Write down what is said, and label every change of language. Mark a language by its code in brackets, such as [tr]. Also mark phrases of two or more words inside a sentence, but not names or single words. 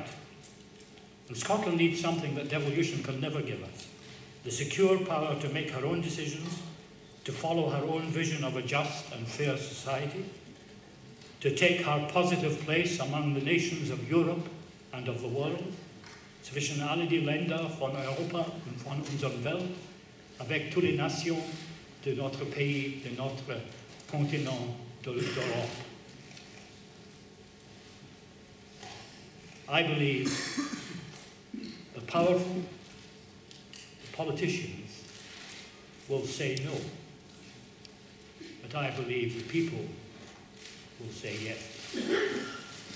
[en] And Scotland needs something that devolution can never give us. The secure power to make her own decisions, to follow her own vision of a just and fair society, to take her positive place among the nations of Europe and of the world. [de] Zwischen alle die Länder von Europa und von unserer Welt, [fr] avec toutes les nations de notre pays, de notre continent, de l'Europe. [en] I believe the powerful, the politicians will say no, but I believe the people will say yes.